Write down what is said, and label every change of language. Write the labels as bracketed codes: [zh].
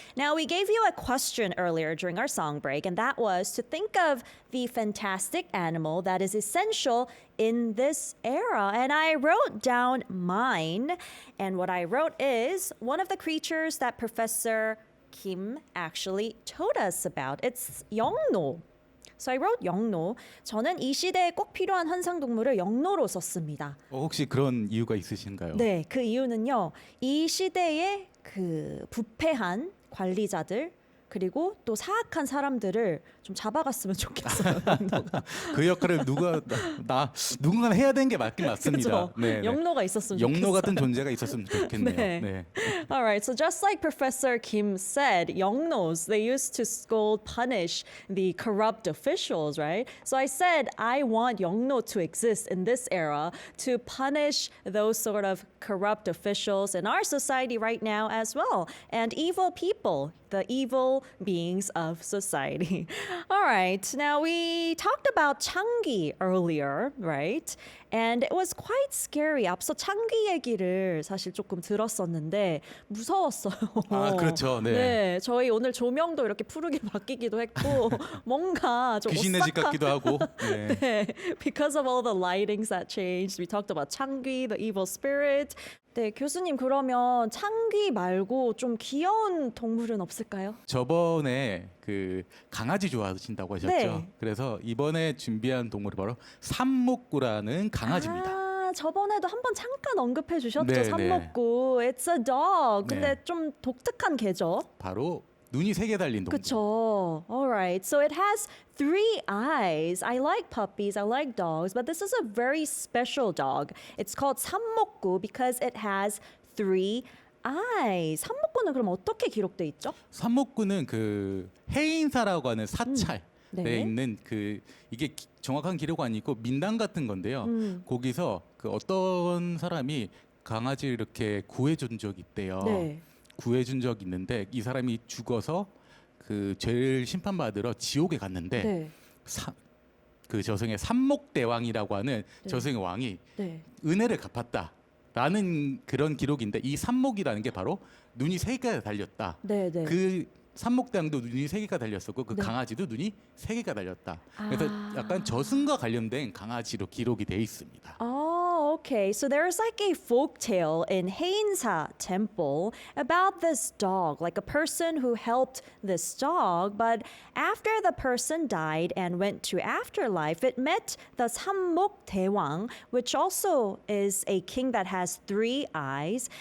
[en] Now, we gave you a question earlier during our song break, and that was to think of the fantastic animal that is essential in this era. And I wrote down mine, and what I wrote is one of the creatures that Professor Kim actually told us about. It's 영노. So I wrote 영노. [ko] 저는 이 시대에 꼭 필요한 환상동물을 영노로 썼습니다. 혹시 그런 이유가 있으신가요? 네, 그 이유는요. 이 시대에 그 부패한 관리자들 그리고 또 사악한 사람들을 좀 잡아갔으면 좋겠어요. 영노가. 그 역할을 누군가 해야 되는 게 맞긴 맞습니다. 그죠? 영노가 있었으면 좋겠어요. 영노 같은 존재가 있었으면 좋겠네요. 네. 네. [en] All right, so just like Professor Kim said, 영노s, they used to scold, punish the corrupt officials, right? So I said, I want 영노 to exist in this era to punish those sort of corrupt officials in our society right now as well, and evil people, the evil beings of society. All right, now we talked about 창기 earlier, right? And it was quite scary. [ko] 앞서 창기 얘기를 사실 조금 들었었는데 무서웠어요. 아, 그렇죠. 네. 네, 저희 오늘 조명도 이렇게 푸르게 바뀌기도 했고 뭔가 좀 귀신의 집 같기도 하고. 네. 네, [en] because of all the lightings that changed. We talked about 창기, the evil spirit. [ko] 네, 교수님 그러면 창기 말고 좀 귀여운 동물은 없을까요? 저번에 그 강아지 좋아하신다고 하셨죠. 네. 그래서 이번에 준비한 동물이 바로 삼목구라는 강아지입니다. 아, 저번에도 한번 잠깐 언급해 주셨죠. 네, [en] 삼목구. It's a dog. [ko] 근데 네. 좀 독특한 개죠. 바로 눈이 3개 달린 동물. 그쵸. [en] Alright. So it has 3 eyes. I like puppies. I like dogs. But this is a very special dog. It's called 삼목구 because it has 3 eyes. [ko] 삼목구는 그럼 어떻게 기록돼 있죠? 삼목구는 그 해인사라고 하는 사찰에 네. 있는 이게 정확한 기록 아니고 민당 같은 건데요. 거기서 그 어떤 사람이 강아지를 이렇게 구해준 적이 있대요. 네. 구해준 적이 있는데 이 사람이 죽어서 그 죄를 심판받으러 지옥에 갔는데 네. 그 저승의 삼목대왕이라고 하는 저승의 왕이 네. 은혜를 갚았다라는 그런 기록인데 이 삼목이라는 게 바로 눈이 3개가 달렸다. 네, 네. 그 삼목대왕도 눈이 3개가 달렸었고 그 네. 강아지도 눈이 3개가 달렸다. 그래서 아. 약간 저승과 관련된 강아지로 기록이 돼 있습니다. [en] Oh, okay. So there's like a folk tale in Haeinsa Temple about this dog, like a person who helped this dog, but after the person died and went to afterlife, it met the Sammok Daewang, which also is a king that has 3 eyes.